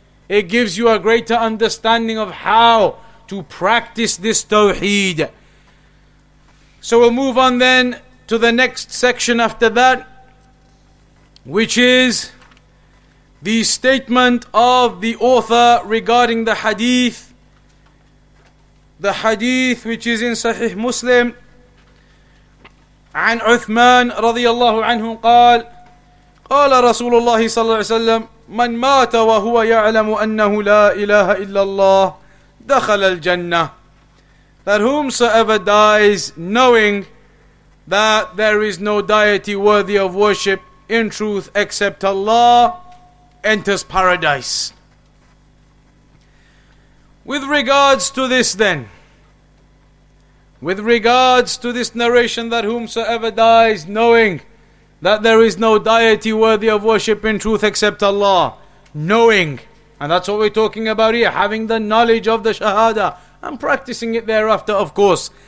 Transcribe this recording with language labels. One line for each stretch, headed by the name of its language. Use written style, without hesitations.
English: It gives you a greater understanding of how to practice this tawheed. So we'll move on then to the next section after that, which is the statement of the author regarding the hadith. The hadith which is in Sahih Muslim,
Arabic: عن عثمان رضي الله عنه قال قال رسول الله صلى الله عليه وسلم من مات وهو يعلم أنه لا إله إلا الله دخل الجنة.
English: That whomsoever dies knowing that there is no deity worthy of worship in truth except Allah enters paradise. With regards to this then, with regards to this narration that whomsoever dies knowing that there is no deity worthy of worship in truth except Allah, knowing, and that's what we're talking about here, having the knowledge of the Shahadah and practicing it thereafter, of course.